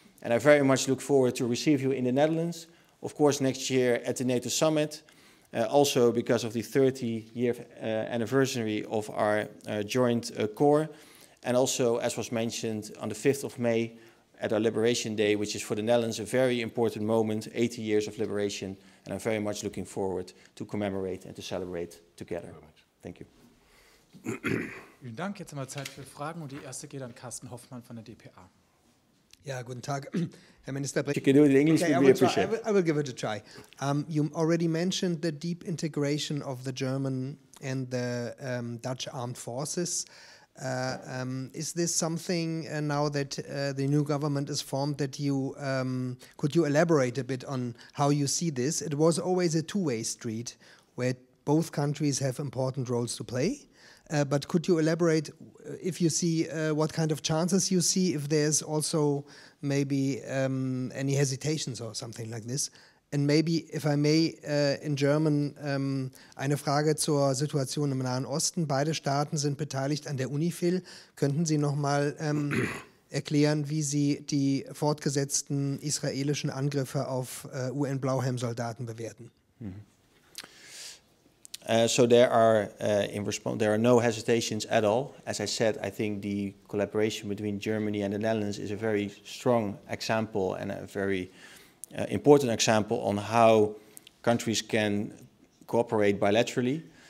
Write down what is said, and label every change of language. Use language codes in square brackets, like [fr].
[en] And I very much look forward to receive you in the Netherlands, of course, next year at the NATO Summit, also because of the 30-year anniversary of our joint core, and also, as was mentioned, on the 5th of May at our Liberation Day, which is for the Netherlands a very important moment, 80 years of liberation, and I'm very much looking forward to commemorate and to celebrate together. Thank you. [de] Vielen Dank. Jetzt haben wir Zeit für Fragen und die erste geht an Carsten Hoffmann von der dpa. Ja, guten Tag, Herr Minister. [en] You can do it in English, okay, we appreciate it. I will give it a try. You already mentioned the deep integration of the German and the Dutch armed forces. Is this something now that the new government is formed that you could you elaborate a bit on how you see this? It was always a two-way street where both countries have important roles to play. But could you elaborate if you see what kind of chances you see, if there's also maybe any hesitations or something like this? And maybe, if I may, in German, [de] eine Frage zur Situation im Nahen Osten. Beide Staaten sind beteiligt an der UNIFIL. Könnten Sie noch mal erklären, wie Sie die fortgesetzten israelischen Angriffe auf UN-Blauhelm-Soldaten bewerten? [en] So there are, there are no hesitations at all. As I said, I think the collaboration between Germany and the Netherlands is a very strong example and a very important example on how countries can cooperate bilaterally.